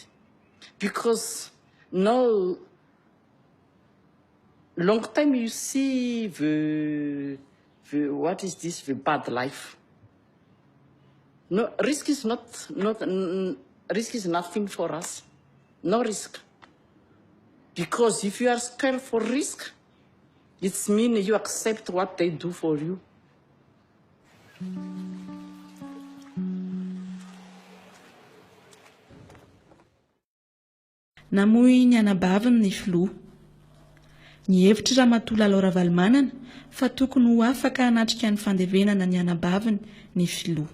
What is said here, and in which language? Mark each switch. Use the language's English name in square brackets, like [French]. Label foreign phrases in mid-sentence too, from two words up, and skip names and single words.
[English] Because no long time you see the what is this, the bad life. No, risk is risk is nothing for us. No risk. Because if you are scared for risk, it means you accept what they do for you. [Malagasy] Namoy ny anabaviny ny filoha. Ny hevitry Ramatoa Ravalomanana fa tokony ho afaka hanatrika ny fandevenana ny anabaviny ny filoha.